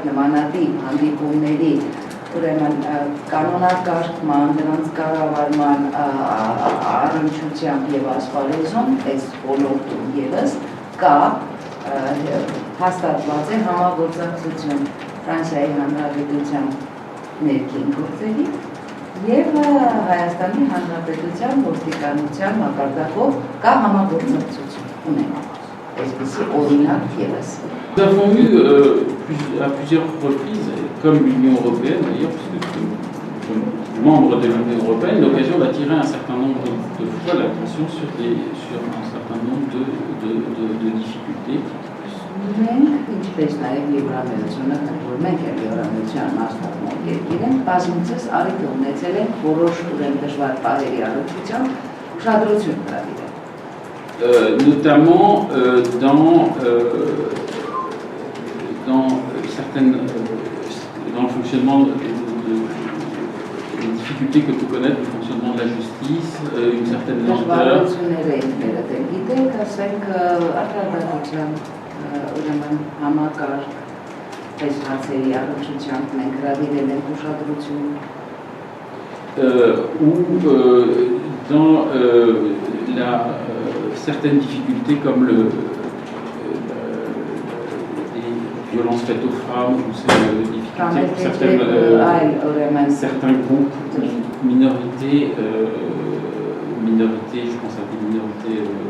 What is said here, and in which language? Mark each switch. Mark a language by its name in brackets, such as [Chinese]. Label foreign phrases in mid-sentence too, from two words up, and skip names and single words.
[Armenian] նմանատիպ հանդիպումների ուրեմն կանոնակարգման, դրանց կառավարման առնչությամբ եւ ասպարեզում այս ոլորտում եւս կա հաստատված է համագործակցություն Ֆրանսիայի Հանրապետության ներքին գործերի եւ Հայաստանի Հանրապետության ոստիկանության մակարդակով կա համագործակցություն ունենք։ Այսպիսի օրինակ եւս։ [French] Nous avons eu à plusieurs reprises, comme l'Union européenne d'ailleurs, puisque comme membre de l'Union européenne, l'occasion d'attirer un certain nombre de fois l'attention sur un certain nombre de difficultés. [Armenian] Մենք ինչպես նաև Եվրամիությունը, որ մենք էլ Եվրամիության մասնակցող երկիր ենք, բազմիցս առիթ ունեցել ենք որոշ ուրեմն դժվար պարերի առնչությամբ ուշադրություն հրավիրել։ [French] Notamment dans le fonctionnement des difficultés que peut connaître le fonctionnement de la justice, une certaine lenteur. [Armenian] Ուրեմն համակարգ այս հարցերի առնչությամբ մենք հրավիրել ենք ուշադրություն [French] ou dans certaines difficultés comme les violences faites aux femmes ou ces difficultés pour certains groupes, minorités, je pense à des minorités.